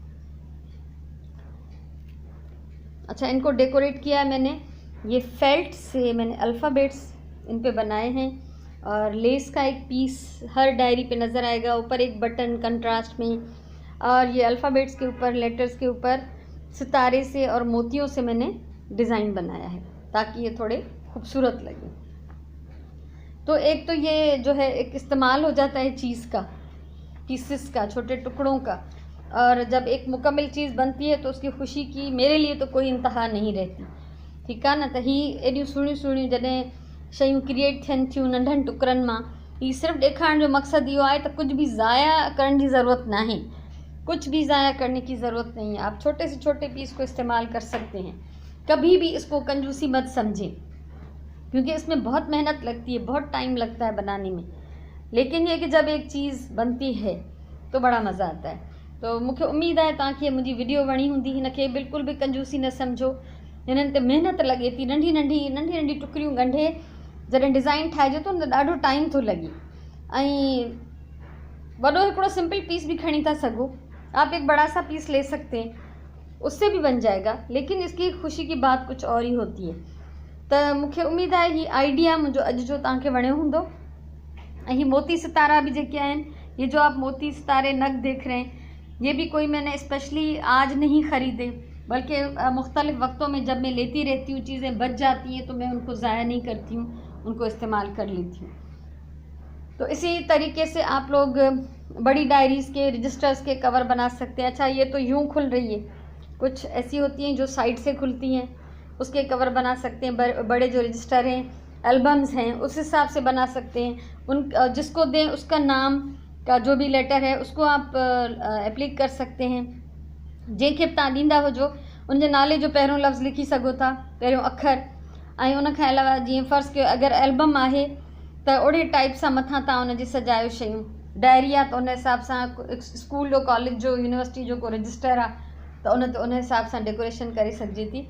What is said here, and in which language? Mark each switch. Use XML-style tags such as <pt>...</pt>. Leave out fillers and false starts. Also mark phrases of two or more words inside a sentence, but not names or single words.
<hi>अच्छा, इनको डेकोरेट किया है मैंने, ये फेल्ट से मैंने अल्फ़ाबेट्स इन पे बनाए हैं, और लेस का एक पीस हर डायरी पे नज़र आएगा, ऊपर एक बटन कंट्रास्ट में, और ये अल्फ़ाबेट्स के ऊपर, लेटर्स के ऊपर सितारे से और मोतियों से मैंने डिज़ाइन बनाया है ताकि ये थोड़े खूबसूरत लगे। तो एक तो ये जो है एक इस्तेमाल हो जाता है चीज़ का, पीसेस का, छोटे टुकड़ों का, और जब एक मुकम्मल चीज़ बनती है तो उसकी ख़ुशी की मेरे लिए तो कोई इंतहा नहीं रहती।</hi> <sd>ठीक है ना। तो ही एॾियूं सुहिणियूं सुहिणियूं जॾहिं शयूं क्रिएट थियनि थियूं नंढनि टुकड़नि मां, ही सिर्फ़ु ॾेखारण जो मक़सदु इहो आहे त</sd> <hi>कुछ भी</hi> <sd>ज़ाया करण जी ज़रूरत नाहे,</sd> <hi>कुछ भी ज़ाया करने की ज़रूरत नहीं है। आप छोटे से छोटे पीस को इस्तेमाल कर सकते हैं। कभी भी इसको कंजूसी मत समझें, क्योंकि इसमें बहुत मेहनत लगती है, बहुत टाइम लगता है बनाने में, लेकिन ये कि जब एक चीज़ बनती है तो बड़ा मज़ा आता है।</hi> <sd>तो मूंखे उम्मीद है तव्हांखे मुंहिंजी वीडियो वणी हूंदी। हिनखे बिल्कुल भी कंजूसी न समझो, हिननि ते महिनत लगे थी। नंढी नंढी टुकड़ियूं ॻंढे जॾहिं डिज़ाइन ठाहिजे थो न, ॾाढो टाइम थो लगे। ऐं वॾो हिकिड़ो</sd> <en>simple piece</en> <sd>भी खणी था सघो,</sd> <hi>आप एक बड़ा सा पीस ले सकते हैं, उससे भी बन जाएगा, लेकिन इसकी खुशी की बात कुछ और ही होती है।</hi> <sd>तो मूंखे उम्मीद है ही आइडिया मुझे अॼु जो तव्हांखे वणियो हूंदो। ऐं ही मोती सितारा भी जेके आहिनि,</sd> <hi>ये जो आप मोती सितारे नग देख रहे हैं, ये भी कोई मैंने स्पेशली आज नहीं ख़रीदे, बल्कि मुख्तलिफ़ वक्तों में जब मैं लेती रहती हूँ, चीज़ें बच जाती हैं तो मैं उनको ज़ाया नहीं करती हूँ, उनको इस्तेमाल कर लेती हूँ। तो इसी तरीके से आप लोग बड़ी डायरीज़ के, रजिस्टर्स के कवर बना सकते हैं। अच्छा, ये तो यूँ खुल रही है, कुछ ऐसी होती हैं जो साइड से खुलती हैं, उसके कवर बना सकते हैं। बड़े जो रजिस्टर हैं, एल्बम्स हैं, उस हिसाब से बना सकते हैं। उन जिसको दें उसका नाम का जो भी लेटर है उसको आप एप्लीक कर सकते हैं।</hi> <sd>जंहिंखे बि तव्हां ॾींदा हुजो उनजे नाले जो पहिरियों लफ़्ज़ लिखी सघो था, पहिरियों अखर। ऐं उन खां अलावा जीअं फ़र्ज़ु कयो अगरि एल्बम आहे त ओड़े टाइप सां मथां तव्हां उनजी सजायो शयूं। डायरी आहे त उन हिसाब सां स्कूल जो, कॉलेज जो, यूनिवर्सिटी जो को रजिस्टर आहे त उन हिसाब सां डेकोरेशन करे सघिजे थी।</sd>